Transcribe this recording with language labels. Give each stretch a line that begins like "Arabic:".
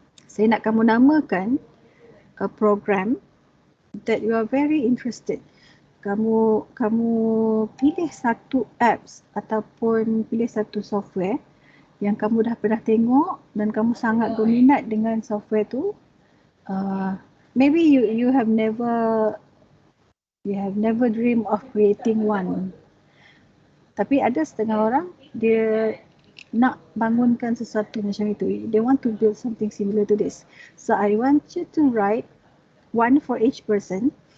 Malay: Saya nak kamu namakan
English: a program that you are very interested.
Malay: Kamu pilih satu apps ataupun pilih satu software yang kamu dah pernah tengok dan kamu sangat berminat dengan software tu.
English: Maybe you have never dream of creating one.
Malay: Tapi ada setengah orang dia nak bangunkan sesuatu macam itu.
English: They want to build something similar to this. So I want you to write one for each person.